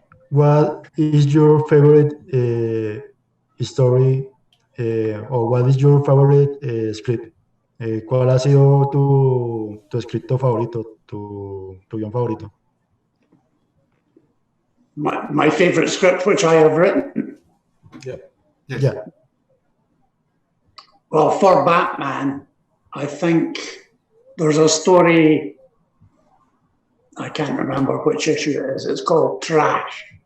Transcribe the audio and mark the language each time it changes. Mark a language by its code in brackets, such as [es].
[en] What is your favorite story, or what is your favorite script? [es] ¿Cuál ha sido tu escrito favorito, tu guión favorito? [en] My favorite script, which I have written. Yeah. Yes. Yeah. Well, for Batman, I think there's a story, I can't remember which issue it is, it's called Trash.